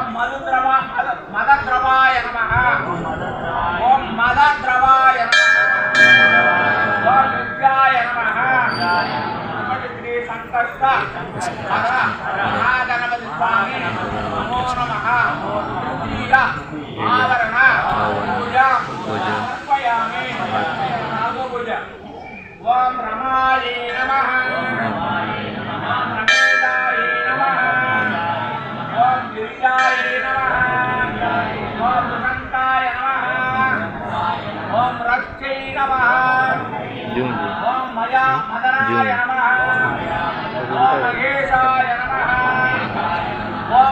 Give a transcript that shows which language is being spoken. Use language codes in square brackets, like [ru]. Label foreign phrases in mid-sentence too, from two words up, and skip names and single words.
[sa] మదద్రవాయ నమః ఓం మదద్రవాయ నమః ఓం విద్యాయ నమః శ్రీ సంకష్ట మహాగణపతి స్వామి నమో నమః తృతీయ ఆవరణ పూజ సమర్పయామి నాగో పూజ ఓం రమాయే నమః गिरिजाय नमः ओम सुगंधाय नमः ओम रक्षै नमः ओम मया मदनाय नमः ओम महेशाय नमः ओम